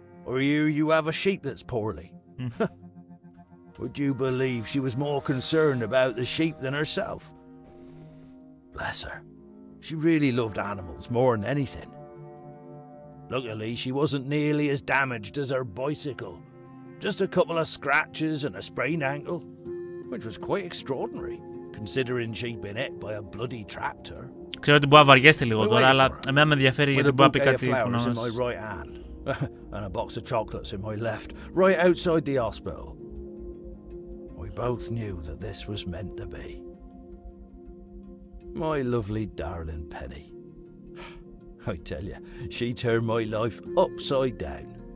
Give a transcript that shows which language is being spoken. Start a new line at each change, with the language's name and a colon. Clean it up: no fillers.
English: Or you have a sheep that's poorly?" Would you believe she was more concerned about the sheep than herself? Bless her. She really loved animals more than anything. Luckily, she wasn't nearly as damaged as her bicycle. Just a couple of scratches and a sprained ankle, which was quite extraordinary, considering she'd been hit by a bloody tractor.
Greek: Ξέρω ότι μπορεί να βαριέστε λίγο τώρα, αλλά εμένα με ενδιαφέρει γιατί μπορεί να πει κάτι που να μας...
English: in my right hand and a box of chocolates in my left, right outside the hospital. We both knew that this was meant to be. My lovely darling Penny. I tell you, she turned my life upside down.